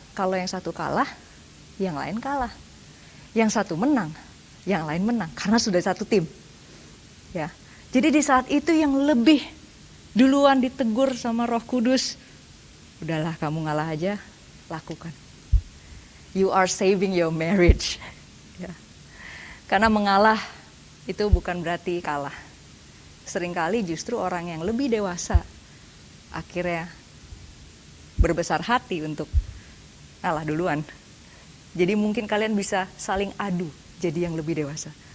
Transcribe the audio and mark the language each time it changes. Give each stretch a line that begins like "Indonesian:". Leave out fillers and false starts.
Indonesian: Kalau yang satu kalah, yang lain kalah. Yang satu menang, yang lain menang karena sudah satu tim. Ya. Jadi di saat itu yang lebih duluan ditegur sama Roh Kudus, udahlah kamu ngalah aja, lakukan.
English: You are saving your marriage.
Indonesian: Ya. Karena mengalah itu bukan berarti kalah. Seringkali justru orang yang lebih dewasa akhirnya berbesar hati untuk ngalah duluan. Jadi mungkin kalian bisa saling adu jadi yang lebih dewasa.